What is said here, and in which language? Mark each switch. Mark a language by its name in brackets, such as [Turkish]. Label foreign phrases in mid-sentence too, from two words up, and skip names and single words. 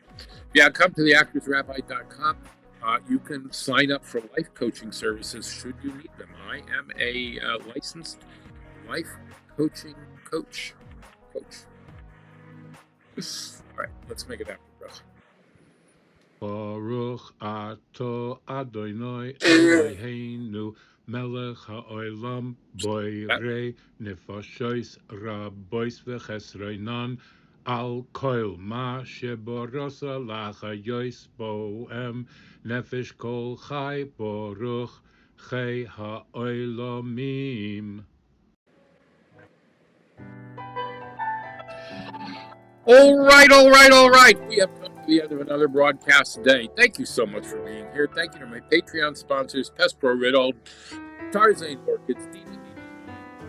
[English] Yeah, come to theactorsrabbi.com. You can sign up for life coaching services should you need them. I am a licensed life coaching coach. All right, let's make it happen, bro. [Hebrew] ברוך אתה אדוני אלוהינו מלך העולם בורא נפשות רבות וחסרונן על כל מה שבראת להחיות בהם נפש כל חי ברוך חי העולמים. [English] All right. We have come to the end of another broadcast today. Thank you so much for being here. Thank you to my Patreon sponsors, Pest Pro Riddle, Tarzan Orchids, DVD, Dr.